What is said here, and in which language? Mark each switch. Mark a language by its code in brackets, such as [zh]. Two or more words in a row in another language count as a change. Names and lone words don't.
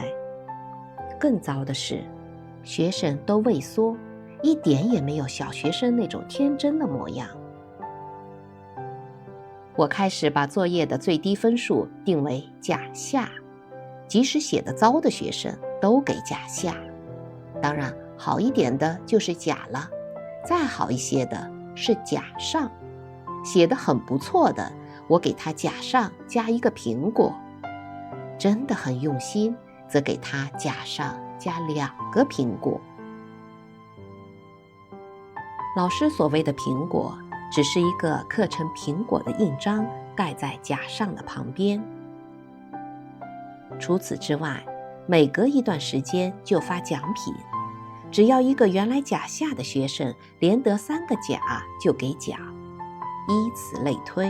[zh] 更糟的是，學生都畏縮，一點也沒有小學生那種天真的模樣。我開始把作業的最低分數定為甲下，即使寫得糟的學生都給甲下，當然好一點的就是甲了，再好一些的是甲上，寫得很不錯的，我給他甲上加一個蘋果，真的很用心，則給他甲上加2個蘋果。老師所謂的蘋果，只是一個刻成蘋果的印章蓋在甲上的旁邊。除此之外，每隔一段時間就發獎品，只要一個原來甲下的學生連得3個甲就給獎，以此類推。